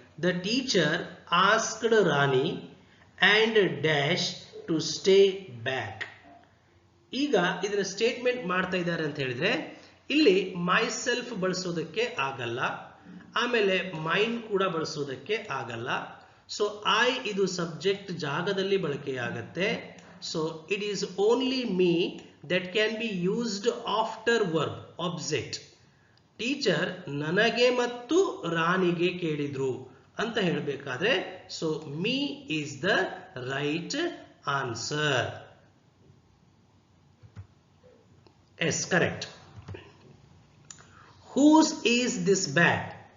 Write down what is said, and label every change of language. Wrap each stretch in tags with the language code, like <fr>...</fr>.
<en>The teacher asked Rani and dash to stay back.</en> <kn>ಈಗ ಇದನ್ನ statement ಮಾಡ್ತಾ ಇದ್ದಾರೆ ಅಂತ ಹೇಳಿದ್ರೆ ಇಲ್ಲಿ ಮೈ ಸೆಲ್ಫ್ ಬಳಸೋದಕ್ಕೆ ಆಗಲ್ಲ, ಆಮೇಲೆ ಮೈನ್ ಕೂಡ ಬಳಸೋದಕ್ಕೆ ಆಗಲ್ಲ. ಸೊ ಐ ಇದು ಸಬ್ಜೆಕ್ಟ್ ಜಾಗದಲ್ಲಿ ಬಳಕೆಯಾಗತ್ತೆ.</kn> <en>So it is only me that can be used after verb object.</en> <kn>Teacher ನನಗೆ ಮತ್ತು ರಾಣಿಗೆ ಕೇಳಿದ್ರು ಅಂತ ಹೇಳಬೇಕಾದ್ರೆ</kn> <en>So me is the right answer. Yes correct. Whose is this bag?</en>